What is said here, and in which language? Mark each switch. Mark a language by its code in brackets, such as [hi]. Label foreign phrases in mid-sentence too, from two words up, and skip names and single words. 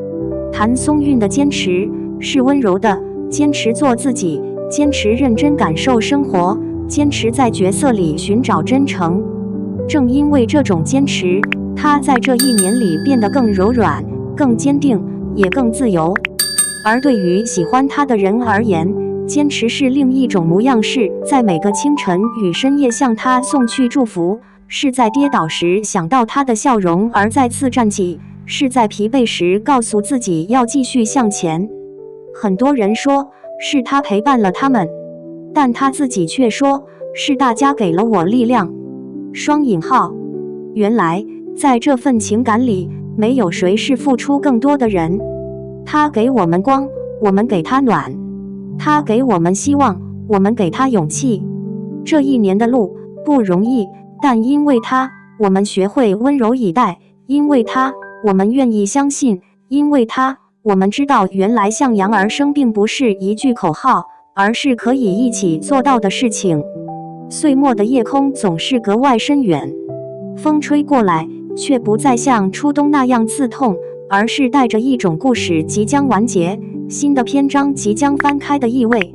[zh] 譚松韻的堅持是溫柔的，堅持做自己，堅持認真感受生活，堅持在角色裡尋找真誠。正因為這種堅持，他在這一年裡變得更柔軟、更堅定，也更自由。而對於喜歡他的人而言，堅持是另一種模樣，是在每個清晨與深夜向他送去祝福，是在跌倒時想到他的笑容而再次站起，是在疲憊時告訴自己要繼續向前。很多人說是他陪伴了他們，但他自己卻說是大家給了我力量。雙引號，原來在這份情感裡，沒有誰是付出更多的人。他給我們光，我們給他暖；他給我們希望，我們給他勇氣。這一年的路不容易，但因為他，我們學會溫柔以待；因為他，我們願意相信；因為他，我們知道原來向陽而生並不是一句口號，而是可以一起做到的事情。歲末的夜空總是格外深遠，風吹過來，卻不再像初冬那樣刺痛，而是帶着一種故事即將完結，新的篇章即將翻開的意味。